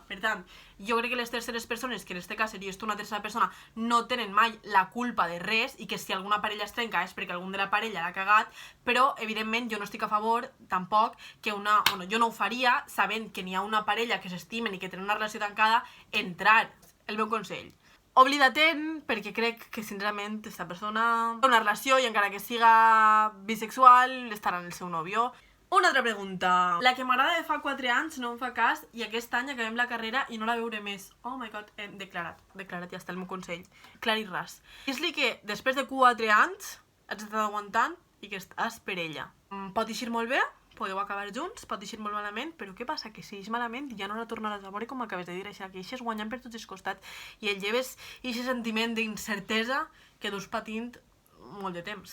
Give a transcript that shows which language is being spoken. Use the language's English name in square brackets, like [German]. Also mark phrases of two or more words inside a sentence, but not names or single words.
[Catalan] Per tant, jo crec que les terceres persones, que en aquest cas series tu una tercera persona, no tenen mai la culpa de res i que si alguna parella es trenca és perquè algun de la parella l'ha cagat, però evidentment jo no estic a favor tampoc que jo no ho faria sabent que n'hi ha una parella que s'estimen i que tenen una relació tancada, entrar. El meu consell. Oblida-te'n, perquè crec que sincerament aquesta persona té una relació i encara que siga bisexual estarà en el seu nòvio. Una altra pregunta. La que m'agrada de fa 4 anys no em fa cas i aquest any acabem la carrera i no la veuré més. [English] Oh my god, [Catalan] declarat, ja està el meu consell. Clar i ras. Dis-li que després de 4 anys has estat aguantant i que estàs per ella. Pot eixir molt bé, podeu acabar junts, pot eixir molt malament, però què passa? Que si eix malament ja no la tornaràs a veure, com acabes de dir, això, que eixes guanyant per tots els costats i el lleves aquest sentiment d'incertesa que dus patint molt de temps.